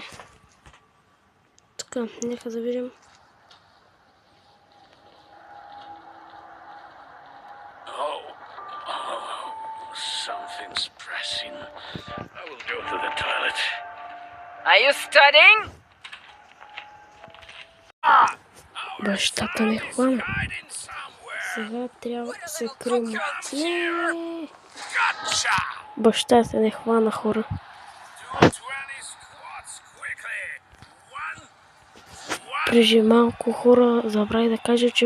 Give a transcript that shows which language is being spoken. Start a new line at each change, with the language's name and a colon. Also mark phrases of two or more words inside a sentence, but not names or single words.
Bulgarian: Така, нека да видим.
English: Something's pressing. I will go to the toilet. Are you studying?
Bulgarian: Бащата не хвана. Сега трябва да се крием. Не! Бащата не хвана, хора. Преди малко, хора, забравих да кажа, че...